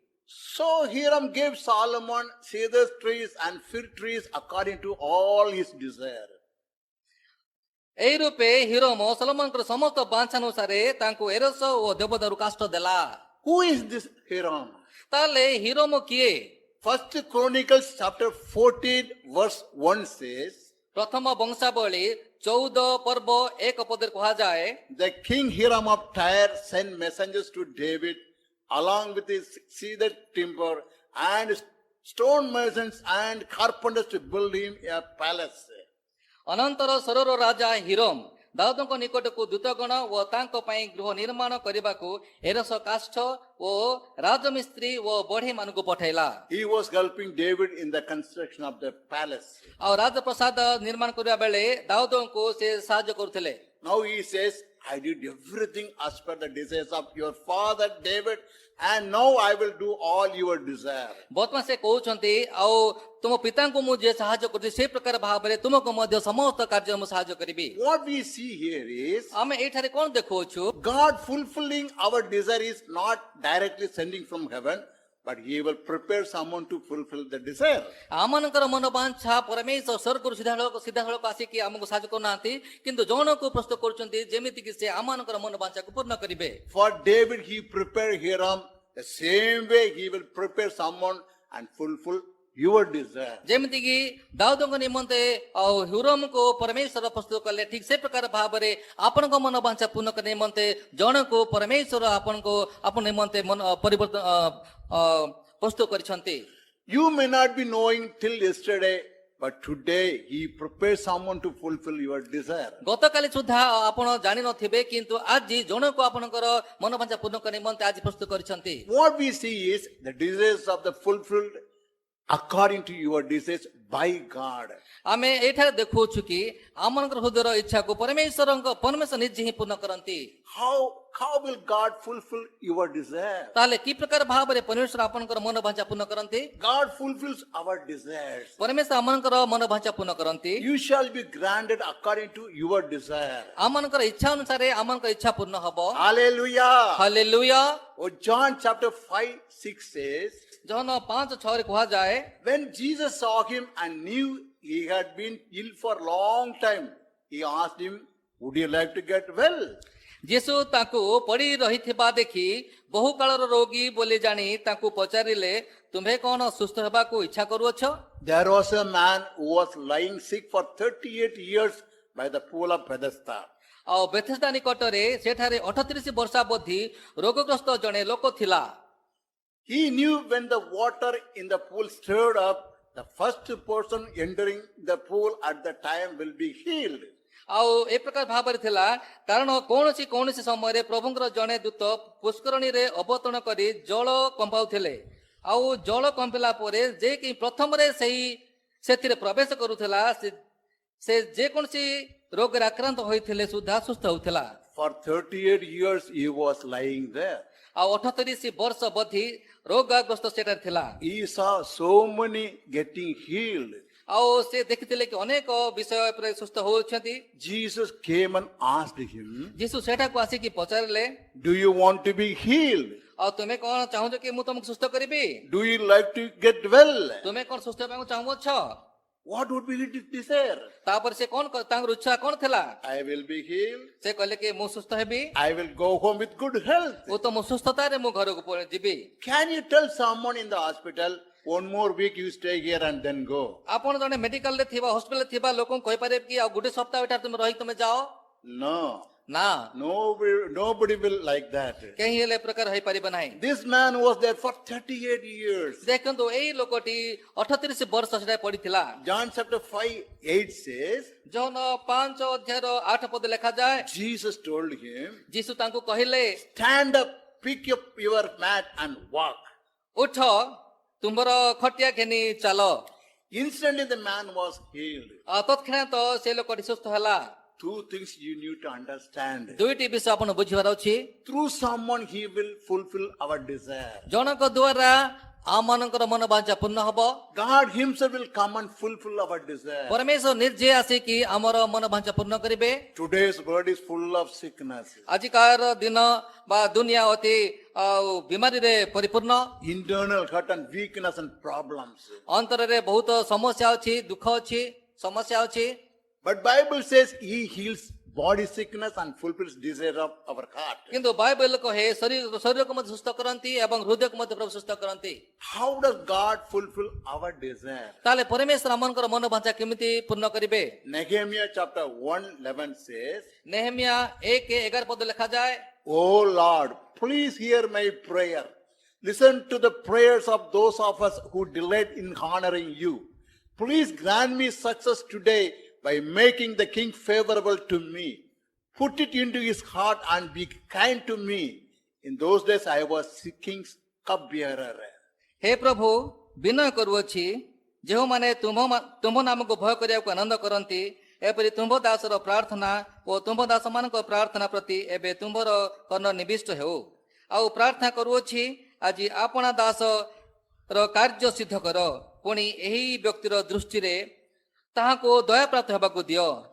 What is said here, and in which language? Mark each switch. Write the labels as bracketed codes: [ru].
[en] So Hiram gave Solomon cedar trees and fir trees according to all his desire. [or] ଏହି ରୂପେ ହିରୋମ ସଲୋମନଙ୍କର ସମସ୍ତ ବାଞ୍ଛା ଅନୁସାରେ ତାଙ୍କୁ ଏରସ ଓ ଦେବଦାରୁ କାଷ୍ଠ ଦେଲା। [en] Who is this Hiram? [or] ତାହେଲେ ହିରୋମ କିଏ? [en] 1 Chronicles chapter 14 verse 1 says, [or] ପ୍ରଥମ ବଂଶାବଳୀ 14 ପର୍ବ 1 ପଦରେ କୁହାଯାଏ, [en] The king Hiram of Tyre sent messengers to David along with his cedar timber and stone masons and carpenters to build him a palace. [or] ଅନନ୍ତର ସୋରର ରାଜା ହିରମ ଦାଉଦଙ୍କ ନିକଟକୁ ଦୂତଗଣ ଓ ତାଙ୍କ ପାଇଁ ଗୃହ ନିର୍ମାଣ କରିବାକୁ ଏରସ କାଷ୍ଠ ଓ ରାଜମିସ୍ତ୍ରୀ ଓ ବଢ଼େଇମାନଙ୍କୁ ପଠାଇଲା। [en] He was helping David in the construction of the palace. [or] ଆଉ ରାଜପ୍ରସାଦ ନିର୍ମାଣ କରିବା ବେଳେ ଦାଉଦଙ୍କୁ ସେ ସାହାଯ୍ୟ କରୁଥିଲେ। [en] Now he says, I did everything as per the desires of your father David, and now I will do all your desire. [or] ବର୍ତ୍ତମାନ ସେ କହୁଛନ୍ତି, ଆଉ ତୁମ ପିତାଙ୍କୁ ମୁଁ ଯେ ସାହାଯ୍ୟ କରୁଛି ସେ ପ୍ରକାର ଭାବରେ ତୁମକୁ ମଧ୍ୟ ସମସ୍ତ କାର୍ଯ୍ୟ ମୁଁ ସାହାଯ୍ୟ କରିବି। [en] What we see here is [or] ଆମେ ଏଇଠାରେ କଣ ଦେଖୁଅଛୁ? [en] God fulfilling our desire is not directly sending from heaven, but he will prepare someone to fulfill the desire. [or] ଆମମାନଙ୍କର ମନୋବାଞ୍ଛା ପରମେଶ୍ୱର ସ୍ୱର୍ଗରୁ ସିଧାସଳଖ ଆସିକି ଆମକୁ ସାହାଯ୍ୟ କରୁନାହାନ୍ତି, କିନ୍ତୁ ଜଣକୁ ପ୍ରସ୍ତୁତ କରୁଛନ୍ତି ଯେମିତିକି ସେ ଆମମାନଙ୍କର ମନୋବାଞ୍ଛାକୁ ପୂର୍ଣ୍ଣ କରିବେ। [en] For David, he prepared Hiram. The same way he will prepare someone and fulfill your desire. [or] ଯେମିତିକି ଦାଉଦଙ୍କ ନିମନ୍ତେ ଆଉ ହିରମକୁ ପରମେଶ୍ୱର ପ୍ରସ୍ତୁତ କଲେ, ଠିକ ସେ ପ୍ରକାର ଭାବରେ ଆପଣଙ୍କ ମନୋବାଞ୍ଛା ପୂର୍ଣ୍ଣ କରିବା ନିମନ୍ତେ ଜଣକୁ ପରମେଶ୍ୱର ଆପଣ ନିମନ୍ତେ ପରିବର୍ତ୍ତନ ପ୍ରସ୍ତୁତ କରିଛନ୍ତି। [en] You may not be knowing till yesterday, but today he prepares someone to fulfill your desire. [or] ଗତକାଲି ସୁଦ୍ଧା ଆପଣ ଜାଣିନଥିବେ, କିନ୍ତୁ ଆଜି ଜଣକୁ ଆପଣଙ୍କର ମନୋବାଞ୍ଛା ପୂର୍ଣ୍ଣ କରିବା ନିମନ୍ତେ ଆଜି ପ୍ରସ୍ତୁତ କରିଛନ୍ତି। [en] What we see is the desires of the fulfilled according to your desires by God. [or] ଆମେ ଏଇଠାରେ ଦେଖୁଛୁ କି ଆମମାନଙ୍କର ହୃଦୟର ଇଚ୍ଛାକୁ ପରମେଶ୍ୱର ନିଜେ ହିଁ ପୂର୍ଣ୍ଣ କରନ୍ତି। [en] How will God fulfill your desire? [or] ତାହେଲେ କି ପ୍ରକାର ଭାବରେ ପରମେଶ୍ୱର ଆପଣଙ୍କର ମନୋବାଞ୍ଛା ପୂର୍ଣ୍ଣ କରନ୍ତି? [en] God fulfills our desires. [or] ପରମେଶ୍ୱର ଆମମାନଙ୍କର ମନୋବାଞ୍ଛା ପୂର୍ଣ୍ଣ କରନ୍ତି। [en] You shall be granted according to your desire. [or] ଆମମାନଙ୍କର ଇଚ୍ଛା ଅନୁସାରେ ଆମମାନଙ୍କର ଇଚ୍ଛା ପୂର୍ଣ୍ଣ ହବ। [en] Hallelujah. [or] Hallelujah. [en] Oh, John chapter 5:6 says, [or] John 5:6 କୁହାଯାଏ, [en] when Jesus saw him and knew he had been ill for a long time, he asked him, would you like to get well? [or] ଯୀଶୁ ତାଙ୍କୁ ପଡି ରହିଥିବା ଦେଖି ବହୁ କାଳର ରୋଗୀ ବୋଲି ଜାଣି ତାଙ୍କୁ ପଚାରିଲେ, ତୁମ୍ଭେ କଣ ସୁସ୍ଥ ହେବାକୁ ଇଚ୍ଛା କରୁଅଛ? [en] There was a man who was lying sick for 38 years by the pool of Bethesda. [or] ଆଉ ବେଥେସ୍ଦା ନିକଟରେ ସେଠାରେ 38 ବର୍ଷାବଧି ରୋଗଗ୍ରସ୍ତ ଜଣେ ଲୋକ ଥିଲା। [en] He knew when the water in the pool stirred up, the first person entering the pool at the time will be healed. [or] ଆଉ ଏ ପ୍ରକାର ଭାବରେ ଥିଲା, କାରଣ କୌଣସି ସମୟରେ ପ୍ରଭୁଙ୍କର ଜଣେ ଦୂତ ପୁଷ୍କରଣୀରେ ଅବତରଣ କରି ଜଳ କମ୍ପାଉଥିଲେ। ଆଉ ଜଳ କମ୍ପିଲା ପରେ ଯେ କି ପ୍ରଥମରେ ସେଥିରେ ପ୍ରବେଶ କରୁଥିଲା, ସେ ଯେକୌଣସି ରୋଗରେ ଆକ୍ରାନ୍ତ ହୋଇଥିଲେ ସୁଦ୍ଧା ସୁସ୍ଥ ହେଉଥିଲା। [en] For 38 years he was lying there. [or] ଆଉ 38 ବର୍ଷ ବଧି ରୋଗାଗ୍ରସ୍ତ ସେଠାରେ ଥିଲା। [en] He saw so many getting healed. [or] ଆଉ ସେ ଦେଖିଥିଲେ କି ଅନେକ ବିଷୟ ଉପରେ ସୁସ୍ଥ ହେଉଛନ୍ତି। [en] Jesus came and asked him, [or] ଯୀଶୁ ସେଠାକୁ ଆସିକି ପଚାରିଲେ, [en] do you want to be healed? [or] ଆଉ ତୁମେ କଣ ଚାହୁଁଛ କି ମୁଁ ତମକୁ ସୁସ୍ଥ କରିବି? [en] Do you like to get well? [or] ତୁମେ କଣ ସୁସ୍ଥ ହେବାକୁ ଚାହୁଁଅଛ? [en] What would be his desire? [or] ତାପରେ ସେ ତାଙ୍କର ଇଚ୍ଛା କଣ ଥିଲା? [en] I will be healed. [or] ସେ କହିଲେ କି ମୁଁ ସୁସ୍ଥ ହେବି, [en] I will go home with good health. [or] ଓ ତ ମୁଁ ସୁସ୍ଥତାରେ ମୁଁ ଘରକୁ ଯିବି। [en] Can you tell someone in the hospital, one more week you stay here and then go? [or] ଆପଣ ଜଣେ ମେଡିକାଲରେ ଥିବା ହସ୍ପିଟାଲରେ ଥିବା ଲୋକଙ୍କୁ କହିପାରିବେ କି ଆଉ ଗୋଟେ ସପ୍ତାହ ଏଠାରେ ତୁମେ ରହି ତୁମେ ଯାଅ? [en] No. [or] ନା, [en] Nobody will like that. [or] କେହି ହେଲେ ଏ ପ୍ରକାର ହେଇପାରିବ ନାହିଁ। [en] This man was there for 38 years. [or] ଦେଖନ୍ତୁ ଏଇ ଲୋକଟି 38 ବର୍ଷ ସେଠାରେ ପଡିଥିଲା। [en] John chapter 5:8 says, [or] John 5:8 ଲେଖାଯାଏ, [en] Jesus told him, [or] ଯୀଶୁ ତାଙ୍କୁ କହିଲେ, [en] stand up, pick up your mat and walk. [or] ଉଠ, ତୁମର ଖଟିଆ ଘେନି ଚାଲ। [en] Instantly the man was healed. [or] ତତ୍କ୍ଷଣାତ ସେ ଲୋକଟି ସୁସ୍ଥ ହେଲା। [en] Two things you need to understand. [or] ଦୁଇଟି ବିଷୟ ଆପଣ ବୁଝିବାର ଅଛି। [en] Through someone he will fulfill our desire. [or] ଜଣଙ୍କ ଦ୍ୱାରା ଆମମାନଙ୍କର ମନୋବାଞ୍ଛା ପୂର୍ଣ୍ଣ ହବ। [en] God himself will come and fulfill our desire. [or] ପରମେଶ୍ୱର ନିଜେ ଆସିକି ଆମର ମନୋବାଞ୍ଛା ପୂର୍ଣ୍ଣ କରିବେ। [en] Today's world is full of sickness. [or] ଆଜିକାର ଦିନ ବା ଦୁନିଆ ଅତି ବିମାରୀରେ ପରିପୂର୍ଣ୍ଣ। [en] Internal hurt and weakness and problems. [or] ଅନ୍ତରରେ ବହୁତ ସମସ୍ୟା ଅଛି, ଦୁଃଖ ଅଛି, ସମସ୍ୟା ଅଛି। [en] But Bible says he heals body sickness and fulfills desire of our heart. [or] କିନ୍ତୁ ବାଇବେଲ କହେ ଶରୀରକୁ ମଧ୍ୟ ସୁସ୍ଥ କରନ୍ତି ଏବଂ ହୃଦୟକୁ ମଧ୍ୟ ପ୍ରଭୁ ସୁସ୍ଥ କରନ୍ତି। [en] How does God fulfill our desire? [or] ତାହେଲେ ପରମେଶ୍ୱର ଆମଙ୍କର ମନୋବାଞ୍ଛା କେମିତି ପୂର୍ଣ୍ଣ କରିବେ? [en] Nehemiah chapter 1:11 says, [or] ନେହେମିଆ 1:11 ପଦ ଲେଖାଯାଏ, [en] O Lord, please hear my prayer. Listen to the prayers of those of us who delight in honoring you. Please grant me success today by making the king favorable to me. Put it into his heart and be kind to me. In those days I was king's cupbearer. [or] ହେ ପ୍ରଭୁ ବିନୟ କରୁଅଛି, ଯେଉଁମାନେ ତୁମ୍ଭ ନାମକୁ ଭୟ କରିବାକୁ ଆନନ୍ଦ କରନ୍ତି, ଏପରି ତୁମ୍ଭ ଦାସର ପ୍ରାର୍ଥନା ଓ ତୁମ୍ଭ ଦାସମାନଙ୍କ ପ୍ରାର୍ଥନା ପ୍ରତି ଏବେ ତୁମ୍ଭର କର୍ଣ୍ଣ ନିବିଷ୍ଟ ହେଉ। ଆଉ ପ୍ରାର୍ଥନା କରୁଅଛି, ଆଜି ଆପଣା ଦାସର କାର୍ଯ୍ୟ ସିଦ୍ଧ କର, ପୁଣି ଏହି ବ୍ୟକ୍ତିର ଦୃଷ୍ଟିରେ ତାହାକୁ ଦୟାପ୍ରାପ୍ତ ହେବାକୁ ଦିଅ।